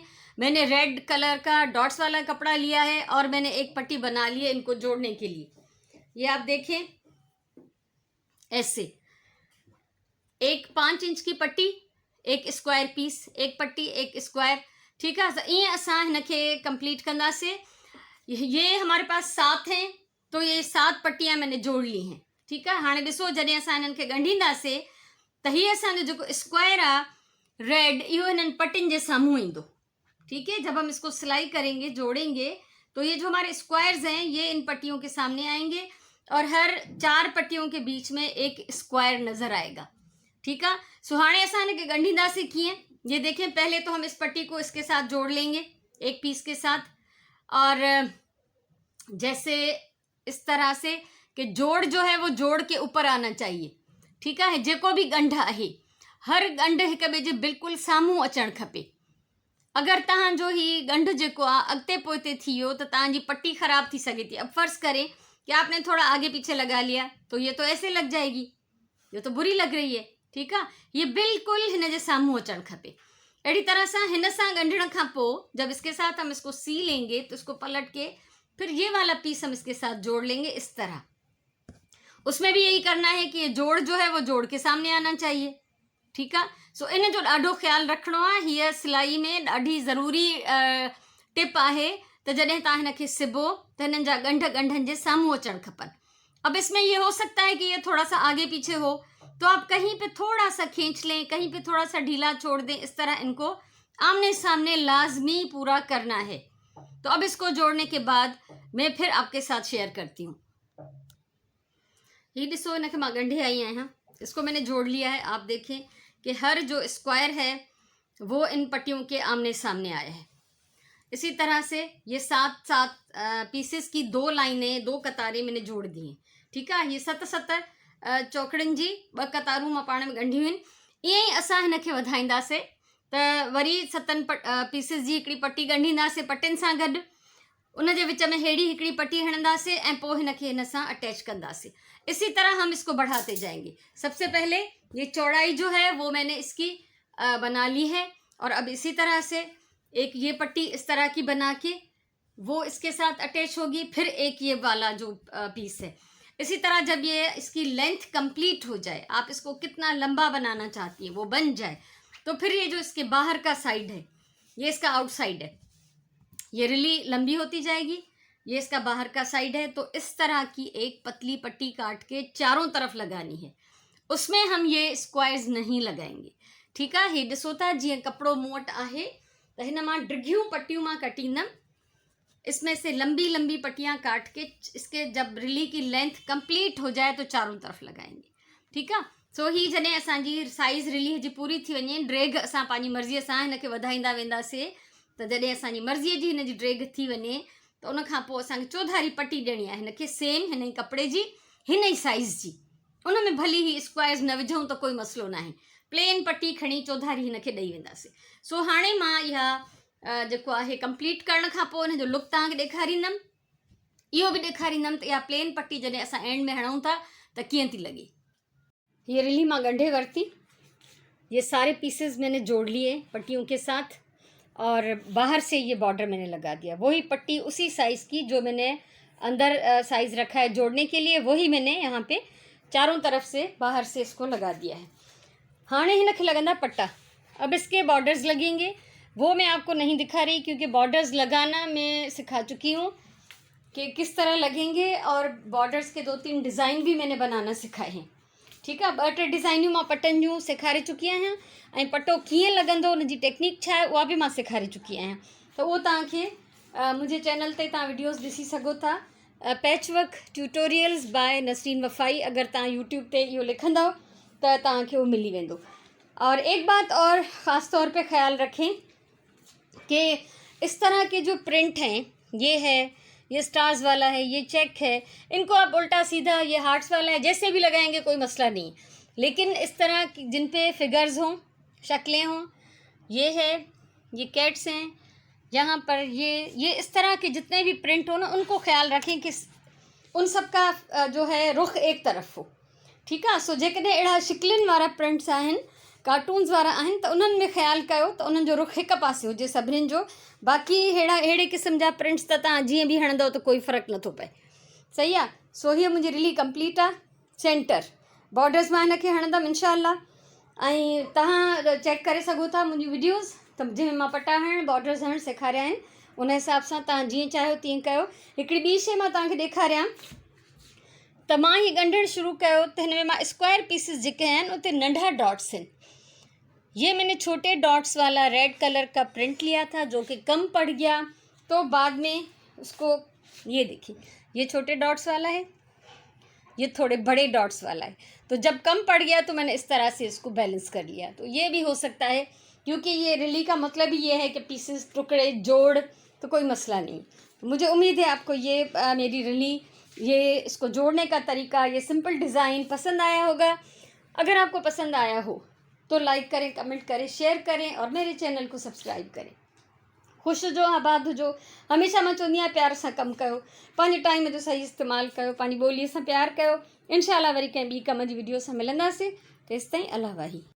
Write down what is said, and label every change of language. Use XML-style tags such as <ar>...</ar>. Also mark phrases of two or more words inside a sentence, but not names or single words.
<hi>मैंने रेड कलर का डॉट्स वाला कपड़ा लिया है और मैंने एक पट्टी बना ली है इनको जोड़ने के लिए। ये आप देखें ऐसे, एक 5 इंच की पट्टी, एक स्क्वायर पीस, एक पट्टी एक स्क्वायर। ठीक है,</hi> <sd>ईअं असां हिनखे कंप्लीट कंदासीं।</sd> <hi>ये हमारे पास 7 हैं, तो ये 7 पट्टियां मैंने जोड़ ली हैं। ठीक है,</hi> <sd>हाणे ॾिसो जॾहिं असां हिननि खे ॻंढींदासीं त हीअ असांजो जेको स्क्वायर आहे रेड, इहो हिननि पट्टियुनि जे साम्हूं ईंदो।</sd> <hi>ठीक है, जब हम इसको सिलाई करेंगे, जोड़ेंगे, तो ये जो हमारे स्क्वायर्स हैं ये इन पट्टियों के सामने आएंगे और हर 4 पट्टियों के बीच में एक स्क्वायर नजर आएगा। ठीक है,</hi> <sd>सो हाणे असां हिनखे ॻंढींदासीं कीअं।</sd> <hi>ये देखें, पहले तो हम इस पट्टी को इसके साथ जोड़ लेंगे एक पीस के साथ, और जैसे इस तरह से कि जोड़ जो है वो जोड़ के ऊपर आना चाहिए। ठीक है,</hi> <sd>जेको भी ॻंढ आहे हर ॻंढ हिक ॿिए जे बिल्कुलु साम्हूं अचणु खपे। अगर तव्हांजो ही ॻंढ जेको आहे अॻिते पोइते थी वियो त तव्हांजी पट्टी ख़राब थी सघे थी।</sd> <hi>अब फर्ज़ करें कि आपने थोड़ा आगे पीछे लगा लिया तो ये तो ऐसे लग जाएगी, ये तो बुरी लग रही है। ठीक है, ये बिल्कुल</hi> <sd>हिन जे साम्हूं अचणु खपे। अहिड़ी तरह सां हिन सां ॻंढण खां पोइ</sd> <hi>जब इसके साथ हम इसको सी लेंगे तो इसको पलट के फिर ये वाला पीस हम इसके साथ जोड़ लेंगे इस तरह। उसमें भी यही करना है कि ये जोड़ जो है वो जोड़ के सामने आना चाहिए। ठीक है,</hi> <sd>सो इन जो ॾाढो ख़्यालु रखिणो आहे। हीअ सिलाई में ॾाढी ज़रूरी टिप आहे त जॾहिं तव्हां हिनखे सिबो त हिननि जा ॻंढनि जे साम्हूं अचणु खपनि।</sd> <hi>अब इसमें ये हो सकता है कि ये थोड़ा सा आगे पीछे हो, तो आप कहीं पे थोड़ा सा खींच लें, कहीं पे थोड़ा सा ढीला छोड़ दें। इस तरह इनको आमने सामने लाजमी पूरा करना है। तो अब इसको जोड़ने के बाद मैं फिर आपके साथ शेयर करती हूँ।</hi> <sd>ये ॾिसो, हिनखे मां ॻंढे आई आहियां,</sd> <hi>इसको मैंने जोड़ लिया है। आप देखें कि हर जो स्क्वायर है वो इन पट्टियों के आमने सामने आया है। इसी तरह से ये 7 पीसेस की 2 लाइनें, 2 कतारें मैंने जोड़ दी हैं। ठीक है,</hi> <sd>ये 7 चौकड़ियुनि जी 2 कतारूं मां पाण में ॻंढियूं आहिनि। ईअं ई असां हिनखे वधाईंदासीं त वरी 7 पीसिस जी हिकिड़ी पटी ॻंढींदासीं पटियुनि सां गॾु। उन जे विच में हेड़ी हिकिड़ी पटी हणंदासीं ऐं पोइ हिनखे हिन सां अटैच कंदासीं।</sd> <hi>इसी तरह हम इसको बढ़ाते जाएंगे। सबसे पहले ये चौड़ाई जो है वो मैंने इसकी बना ली है, और अब इसी तरह से एक ये पट्टी इस तरह की बना के वो इसके साथ अटैच होगी। फिर एक ये वाला जो पीस है, इसी तरह जब ये इसकी लेंथ कंप्लीट हो जाए, आप इसको कितना लंबा बनाना चाहती है वो बन जाए, तो फिर ये जो इसके बाहर का साइड है, ये इसका आउटसाइड है, ये रिली लंबी होती जाएगी। ये इसका बाहर का साइड है। तो इस तरह की एक पतली पट्टी काट के चारों तरफ लगानी है। उसमें हम ये स्क्वायर्स नहीं लगाएंगे, ठीक है।</hi> <sd>हे ॾिसो था जीअं कपिड़ो मूं वटि आहे त हिन मां डिघियूं पट्टियूं मां कटींदमि।</sd> <hi>इसमें से लंबी लंबी पट्टियां काट के इसके जब रिली की लेंथ कंप्लीट हो जाए तो चारों तरफ लगाएंगे, ठीक है।</hi> <sd>सो ही जॾहिं असांजी साइज़ रिली जी पूरी थी वञे, ड्रेग असां पंहिंजी मर्ज़ीअ सां हिनखे वधाईंदा वेंदासीं। त जॾहिं असांजी मर्ज़ीअ जी हिन जी ड्रेग थी वञे त उन खां पोइ असांखे चौधारी पट्टी ॾियणी आहे हिनखे, सेम हिन ई कपिड़े जी, हिन ई साइज़ जी। उन में भली ही स्क्वायर्स न विझूं त कोई मसइलो न आहे, प्लेन पट्टी खणी चौधारी हिनखे ॾेई वेंदासीं। सो हाणे मां इहा जेको आहे कंप्लीट करण खां पोइ हिन जो लुक तव्हांखे ॾेखारींदमि। इहो बि ॾेखारींदमि त इहा प्लेन पट्टी जॾहिं असां एंड में हणूं था त कीअं थी लॻे। ये रिली मां ॻंढे वरिती,</sd> <hi>ये सारे पीसेस मैंने जोड़ लिए पट्टियों के साथ, और बाहर से ये बॉर्डर मैंने लगा दिया। वही पट्टी उसी साइज़ की जो मैंने अंदर साइज़ रखा है जोड़ने के लिए, वही मैंने यहाँ पे चारों तरफ से बाहर से इसको लगा दिया है।</hi> <sd>हाणे हिनखे लगंदा पट्टा।</sd> <hi>अब इसके बॉर्डर्स लगेंगे, वो मैं आपको नहीं दिखा रही क्योंकि बॉर्डर्स लगाना मैं सिखा चुकी हूँ कि किस तरह लगेंगे, और बॉर्डर्स के 2-3 डिज़ाइन भी मैंने बनाना सिखाए हैं, ठीक है।</hi> <sd>2-3 डिज़ाइनियूं मां पटनि जूं सेखारे चुकी आहियां, ऐं पटो कीअं लॻंदो उन जी टेक्निक छा आहे उहा बि मां सेखारे चुकी आहियां। त उहो तव्हांखे मुंहिंजे चैनल ते तव्हां वीडियोस ॾिसी सघो था, पैचवर्क ट्यूटोरियल्स बाय नसरीन वफ़ाई। अगरि तव्हां यूट्यूब ते इहो लिखंदव त तव्हांखे उहो मिली वेंदो।</sd> <hi>और एक बात और ख़ास तौर पे ख्याल रखें कि इस तरह के जो प्रिंट हैं, ये है, ये स्टार्स वाला है, ये चेक है, इनको आप उल्टा सीधा, ये हार्ट्स वाला है, जैसे भी लगाएंगे कोई मसला नहीं। लेकिन इस तरह की जिन पे फिगर्स हों, शक्लें हों, ये है, ये कैट्स हैं, यहाँ पर ये इस तरह के जितने भी प्रिंट हो ना, उनको ख्याल रखें कि उन सब का जो है रुख एक तरफ हो, ठीक है।</hi> <sd>सो जेकॾहिं अहिड़ा शिकलिन वारा प्रिंट्स आहिनि, कार्टून्स वारा आहिनि, त उन्हनि में ख़्यालु कयो त उन्हनि जो रुख हिकु पासे हुजे सभिनीनि जो। बाक़ी अहिड़े क़िस्म जा प्रिंट्स त तव्हां जीअं बि हणंदव त कोई फ़र्क़ु नथो पए, सही आहे। सो हीअ मुंहिंजी रिली कंप्लीट आहे। सेंटर बॉर्डर्स मां हिनखे हणंदमि इंशाअल्लाह, ऐं तव्हां चेक करे सघो था मुंहिंजी वीडियोज़, त जंहिंमें मां पटा हणणु, बॉर्डर्स हणणु सेखारिया आहिनि। उन हिसाब सां तव्हां जीअं चाहियो तीअं कयो। हिकिड़ी ॿी शइ मां तव्हांखे ॾेखारियां त मां हीअ ॻंढणु शुरू कयो त हिन में मां स्क्वायर पीसिस जेके आहिनि उते नंढा डॉट्स आहिनि।</sd> <hi>ये मैंने छोटे डॉट्स वाला रेड कलर का प्रिंट लिया था जो कि कम पड़ गया, तो बाद में उसको, ये देखिए, ये छोटे डॉट्स वाला है, ये थोड़े बड़े डॉट्स वाला है, तो जब कम पड़ गया तो मैंने इस तरह से इसको बैलेंस कर लिया। तो ये भी हो सकता है, क्योंकि ये रिली का मतलब ही ये है कि पीसेस, टुकड़े, जोड़, तो कोई मसला नहीं। मुझे उम्मीद है आपको ये मेरी रिली, ये इसको जोड़ने का तरीका, ये सिंपल डिज़ाइन पसंद आया होगा। अगर आपको पसंद आया हो तो लाइक करें, कमेंट करें, शेयर करें, और मेरे चैनल को सब्सक्राइब करें।</hi> <sd>खुश हुजो, आबाद हुजो। हमेशह मां चवंदी आहियां प्यार सां कमु कयो, पंहिंजे टाइम जो सही इस्तेमालु कयो, पंहिंजी ॿोलीअ सां प्यार कयो। इंशाअल्लाह वरी कंहिं ॿी कम जी वीडियो सां मिलंदासीं। तेसिताईं अल्लाह वाही।</sd>